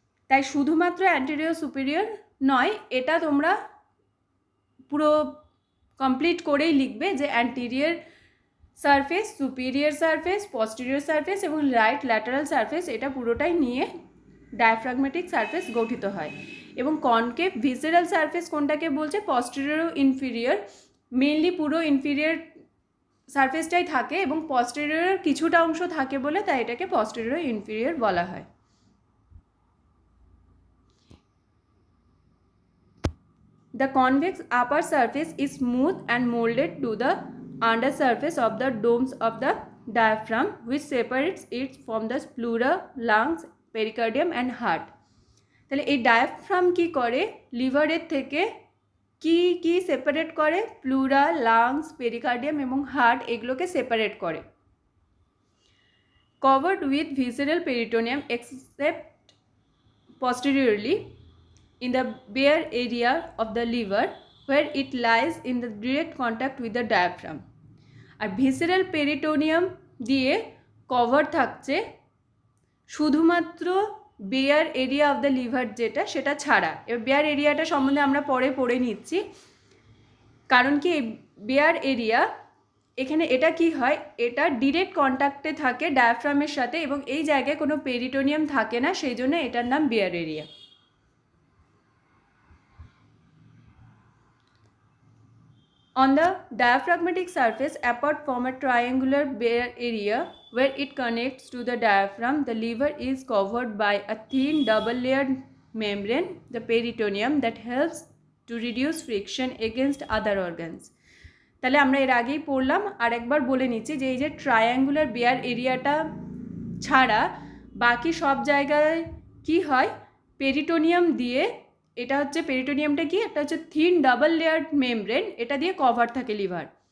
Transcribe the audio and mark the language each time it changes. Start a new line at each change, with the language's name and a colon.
Bangla: তাই শুধুমাত্র anterior superior নয়, এটা তোমরা পুরো কমপ্লিট করেই লিখবে যে anterior surface, superior surface, posterior surface এবং রাইট ল্যাটারাল সারফেস, এটা পুরোটাই নিয়ে ডায়াফ্রাগমেটিক সারফেস গঠিত হয়। এবং কনকেভ ভিসেরাল সারফেস কোনটাকে বলছে, পস্টেরিয়র ও ইনফিরিয়র, মেনলি পুরো ইনফিরিয়র সারফেসটাই থাকে এবং পস্টেরিয়র কিছুটা অংশ থাকে বলে তাই এটাকে পস্টেরিয়র ইনফিরিয়র বলা হয়।
English: The convex upper surface is smooth and molded to the under surface of the domes of the diaphragm, which separates it from the pleura, lungs, pericardium and heart.
Bangla: তাহলে এই ডায়াফ্রাম কি করে, লিভারের থেকে কি কি সেপারেট করে, প্লুরা, লাংস, পেরিকার্ডিয়াম এবং হার্ট এগুলোকে সেপারেট করে।
English: Covered with visceral peritoneum except posteriorly in the bare area of the liver where it lies in the direct contact with the diaphragm.
Bangla: আর visceral peritoneum দিয়ে cover থাকছে শুধুমাত্র bear area of the liver যেটা, সেটা ছাড়া। এবার bear এরিয়াটা সম্বন্ধে আমরা পরে পড়ে নিচ্ছি, কারণ কি এই বেয়ার এরিয়া এখানে এটা কি হয়, এটা ডিরেক্ট কন্ট্যাক্টে থাকে ডায়াফ্রামের সাথে এবং এই জায়গায় কোনো পেরিটোনিয়াম থাকে না, সেই জন্য এটার নাম bear area.
English: On the diaphragmatic surface, apart from a triangular bare area where it connects to the diaphragm, the liver is covered by a thin double-layered membrane, the peritoneum, that helps to reduce friction against other organs.
Bangla: তাহলে আমরা এর আগেই পড়লাম, আর একবার বলে নিচ্ছি যে এই যে ট্রায়াঙ্গুলার বেয়ার এরিয়াটা ছাড়া বাকি সব জায়গায় কি হয়, পেরিটোনিয়াম দিয়ে, এটা হচ্ছে পেরিটোনিয়ামটা কি, একটা হচ্ছে থিন ডাবল লেয়ার মেমব্রেন, এটা দিয়ে কভার থাকে লিভার।